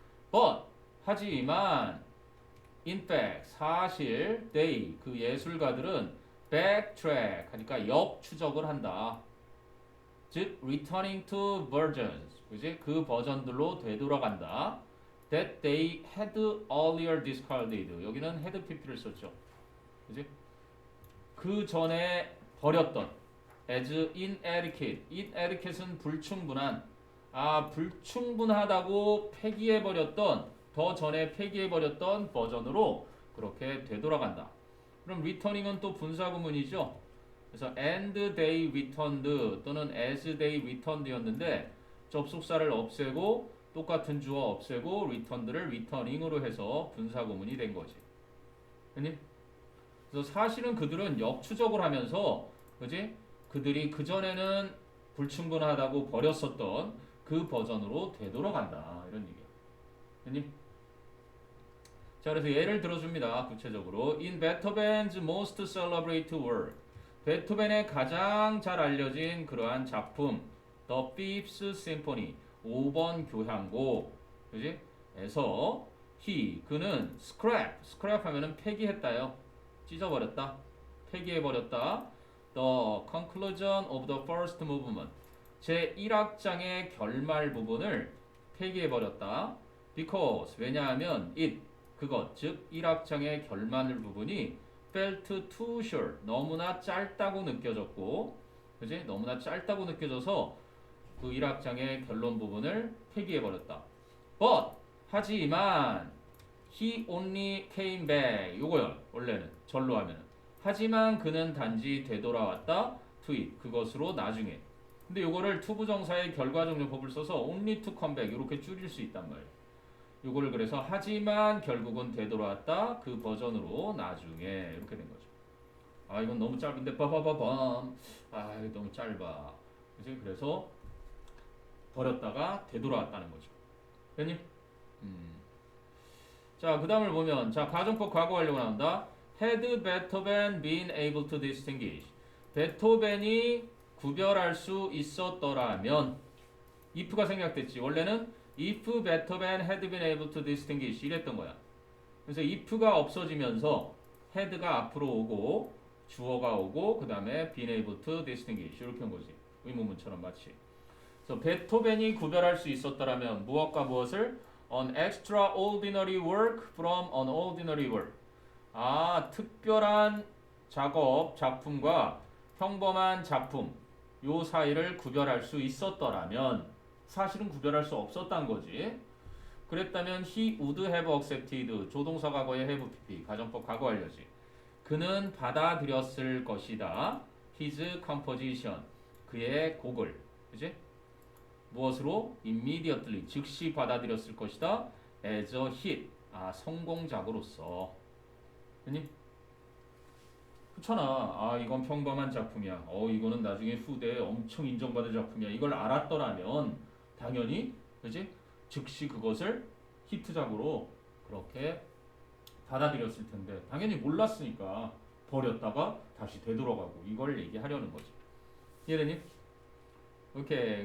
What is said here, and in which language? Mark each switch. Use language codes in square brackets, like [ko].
[en] But [ko] 하지만 [en] in fact [ko] 사실 [en] they [ko] 그 예술가들은 [en] backtrack [ko] 하니까 역추적을 한다. 즉 [en] returning to versions [ko] 그지 그 버전들로 되돌아간다. [en] that they had earlier discarded [ko] 여기는 had pp를 썼죠. 그지 그 전에 버렸던 [en] as inadequate inadequate [ko] 는 불충분한 불충분하다고 폐기해버렸던 더 전에 폐기해버렸던 버전으로 그렇게 되돌아간다. 그럼 returning은 또 분사구문이죠. 그래서 [en] and they returned [ko] 또는 [en] as they returned [ko] 였는데 접속사를 없애고 똑같은 주어 없애고 returned를 returning으로 해서 분사구문이 된 거지. 그니? 그래서 사실은 그들은 역추적을 하면서 그지? 그들이 그전에는 불충분하다고 버렸었던 그 버전으로 되돌아간다. 이런 얘기야. 그니? 자, 그래서 예를 들어줍니다. 구체적으로 [en] in Beethoven's most celebrated work [ko] 베토벤의 가장 잘 알려진 그러한 작품 [en] The Fifth Symphony [ko] 5번 교향곡 그지? 에서 그는 scrap 하면은 폐기했다요. 찢어버렸다. 폐기해버렸다. [en] The conclusion of the first movement [ko] 제 1악장의 결말 부분을 폐기해버렸다. [en] Because [ko] 왜냐하면 [en] it [ko] 그것 즉 1악장의 결말 부분이 [en] felt too short [ko] 너무나 짧다고 느껴졌고 그지? 너무나 짧다고 느껴져서 그 1악장의 결론 부분을 폐기해버렸다. [en] But [ko] 하지만 [en] he only came back [ko] 요거요 원래는 절로 하면은 하지만 그는 단지 되돌아왔다 [en] to it [ko] 그것으로 나중에 근데 요거를 투부정사의 결과정용법을 써서 [en] only to come back [ko] 이렇게 줄일 수 있단 말이에요. 요거를 그래서 하지만 결국은 되돌아왔다 그 버전으로 나중에 이렇게 된 거죠. 아 이건 너무 짧은데 빠바바밤 아 이거 너무 짧아 그치? 그래서 버렸다가 되돌아왔다는 거죠. 됐니? 자, 그 다음을 보면, 자, 가정법 과거 완료가 나온다. [en] Had Beethoven been able to distinguish? [ko] 베토벤이 구별할 수 있었더라면, if가 생략됐지. 원래는 [en] if Beethoven had been able to distinguish [ko] 이랬던 거야. 그래서 if가 없어지면서 had가 앞으로 오고, 주어가 오고, 그 다음에 [en] been able to distinguish [ko] 이렇게 한 거지. 의문문처럼 마치. 그래서 베토벤이 구별할 수 있었더라면 무엇과 무엇을? [en] An extraordinary work from an ordinary work. [ko] 아, 특별한 작업, 작품과 평범한 작품 요 사이를 구별할 수 있었더라면 사실은 구별할 수 없었단 거지. 그랬다면 [en] he would have accepted [ko] 조동사 과거의 have pp 가정법 과거 완료지. 그는 받아들였을 것이다. [en] his composition [ko] 그의 곡을 그지? 무엇으로? [en] immediately [ko] 즉시 받아들였을 것이다. [en] as a hit [ko] 성공작으로서. 아니? 그렇잖아. 아 이건 평범한 작품이야. 이거는 나중에 후대에 엄청 인정받을 작품이야. 이걸 알았더라면 당연히 그지? 즉시 그것을 히트작으로 그렇게 받아들였을 텐데 당연히 몰랐으니까 버렸다가 다시 되돌아가고 이걸 얘기하려는 거지. 이해되니? 오케이.